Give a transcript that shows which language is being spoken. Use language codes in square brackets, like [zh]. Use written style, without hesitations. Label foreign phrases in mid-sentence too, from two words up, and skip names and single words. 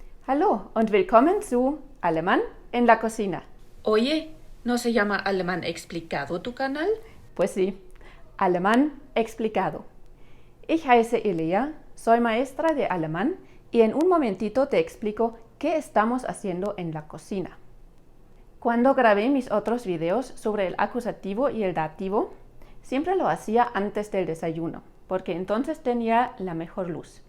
[de] Hallo und willkommen zu [es] Alemán en la cocina. Oye, ¿no se llama Alemán Explicado tu canal? Pues sí, Alemán explicado. [de] Ich heiße Elia, [es] soy maestra de alemán y en un momentito te explico qué estamos haciendo en la cocina. Cuando grabé mis otros videos sobre el acusativo y el dativo, siempre lo hacía antes del desayuno, porque entonces tenía la mejor luz.